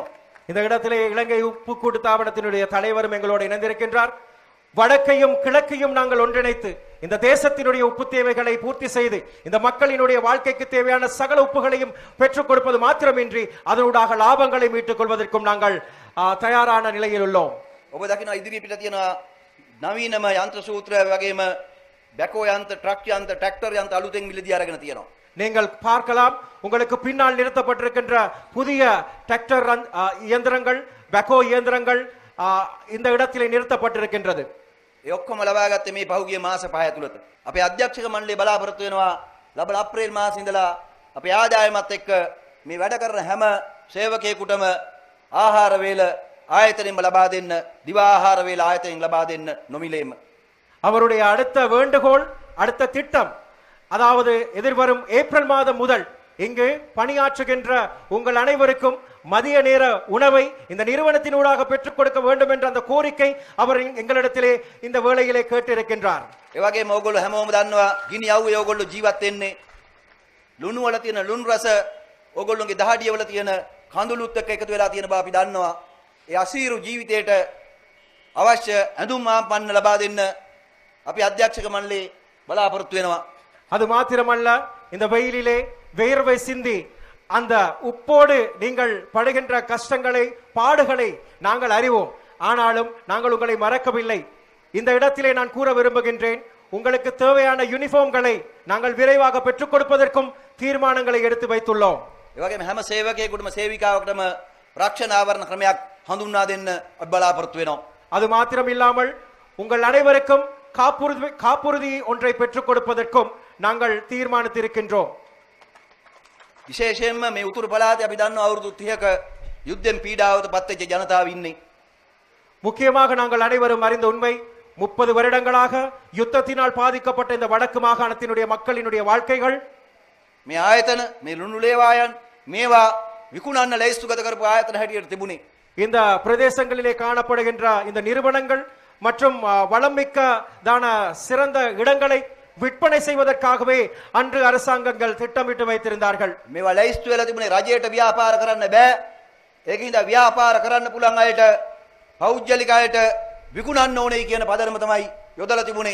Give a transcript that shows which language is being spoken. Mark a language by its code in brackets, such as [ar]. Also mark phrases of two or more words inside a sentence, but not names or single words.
[ta] இந்த இடத்திலே இலங்கை உப்பு கூட்டு தாபனத்தினுடைய தலைவரும் எங்களோடு இணைந்திருக்கின்றார். வடக்கையும் கிழக்கையும் நாங்கள் ஒன்றிணைத்து இந்த தேசத்தினுடைய உப்பு தேவைகளை பூர்த்தி செய்து இந்த மக்களினுடைய வாழ்க்கைக்கு தேவையான சகல உப்புகளையும் பெற்றுக் கொடுப்பது மாத்திரமின்றி அதனூடாக லாபங்களை மீட்டுக் கொள்வதற்கும் நாங்கள் தயாரான நிலையில் உள்ளோம். [si] ඔබ දකින්න ඉදිරි පිට තියෙන නවීනම යන්ත්‍ර සූත්‍ර වගේම බැකෝ යන්ත්‍ර, ට්‍රක් යන්ත්‍ර, ට්‍රැක්ටර් යන්ත්‍ර අලුතෙන් මිලදී අරගෙන තියෙනවා. [ta] நீங்கள் பார்க்கலாம், உங்களுக்கு பின்னால் நிறுத்தப்பட்டிருக்கின்ற புதிய டிராக்டர் இயந்திரங்கள், பெக்கோ இயந்திரங்கள் இந்த இடத்திலே நிறுத்தப்பட்டிருக்கின்றது. [si] ඒ ඔක්කොම ලබාගත්තේ මේ පහුගිය මාස 5 ඇතුළත. අපේ අධ්‍යක්ෂක මණ්ඩලය බලාපොරොත්තු වෙනවා ලබන අප්‍රේල් මාසෙ ඉඳලා අපේ ආදායමත් එක්ක මේ වැඩ කරන හැම සේවකයෙකුටම ආහාර වේල ආයතනෙම ලබා දෙන්න, දිවා ආහාර වේල ආයතනෙන් ලබා දෙන්න නොමිලේම. [ta] அவருடைய அடுத்த வேண்டுகோள், அடுத்த திட்டம், அதாவது எதிர்வரும் ஏப்ரல் மாதம் முதல் இங்கு பணியாற்றுகின்ற உங்கள் அனைவருக்கும் மதிய நேர உணவை இந்த நிறுவனத்தினூடாக பெற்றுக் கொடுக்க வேண்டும் என்ற அந்த கோரிக்கை அவர் எங்களிடத்திலே இந்த வேளையிலே கேட்டிருக்கின்றார். [si] ඒ වගේම ඕගොල්ලෝ හැමෝම දන්නවා ගිනි යව්වේ ඕගොල්ලෝ ජීවත් වෙන්නේ ලුණු වල තියෙන ලුණු රස, ඕගොල්ලෝගේ දහඩිය වල තියෙන කඳුළුත් එක්ක එකතු වෙලා තියෙන බව අපි දන්නවා. ඒ අසීරු ජීවිතයට අවශ්‍ය ඇඳුම් ආපන්න ලබා දෙන්න අපි අධ්‍යක්ෂක මණ්ඩලයේ බලාපොරොත්තු වෙනවා. [ta] அது மாத்திரமல்ல, இந்த வெயிலிலே வேர்வை சிந்தி அந்த உப்போடு நீங்கள் படுகின்ற கஷ்டங்களை, பாடுகளை நாங்கள் அறிவோம். ஆனாலும் நாங்கள் உங்களை மறக்கவில்லை. இந்த இடத்திலே நான் கூற விரும்புகின்றேன், உங்களுக்கு தேவையான யூனிஃபார்ம்களை நாங்கள் விரைவாக பெற்றுக் கொடுப்பதற்கும் தீர்மானங்களை எடுத்து வைத்துள்ளோம். [si] ඒ වගේම හැම සේවකයෙකුටම සේවිකාවකටම රක්ෂණ ආවරණ ක්‍රමයක් හඳුන්වා දෙන්න අපි බලාපොරොත්තු වෙනවා. [ta] அது மாத்திரம் இல்லாமல் உங்கள் அனைவருக்கும் காப்புறுதி ஒன்றை பெற்றுக் கொடுப்பதற்கும் நாங்கள் தீர்மானித்திருக்கின்றோம். [si] විශේෂයෙන්ම මේ උතුරු පළාතේ අපි දන්නවා අවුරුදු 30ක යුද්ධෙන් පීඩාවට පත්වෙච්ච ජනතාව ඉන්නේ. [ta] முக்கியமாக நாங்கள் அனைவரும் அறிந்த உண்மை, 30 வருடங்களாக யுத்தத்தினால் பாதிக்கப்பட்ட இந்த வடக்கு மாகாணத்தினுடைய மக்களினுடைய வாழ்க்கைகள், [si] මේ ආයතන, මේ ලුණු ලේවායන් මේවා විකුණන්න ලැයිස්තුගත කරපු ආයතන හැටියට තිබුණේ. [ta] இந்த பிரதேசங்களிலே காணப்படுகின்ற இந்த நிறுவனங்கள் மற்றும் வளமிக்கதான சிறந்த இடங்களை விற்பனை செய்வதற்காகவே அன்று அரசாங்கங்கள் திட்டமிட்டு வைத்திருந்தார்கள். [si] මේවා ලැයිස්තු වෙලා තිබුණේ රජයට ව්‍යාපාර කරන්න බෑ. ඒකින්ද ව්‍යාපාර කරන්න පුළුවන් අයට, පෞද්ගලික අයට විකුණන්න ඕනේ කියන පදනම තමයි යොදලා තිබුණේ.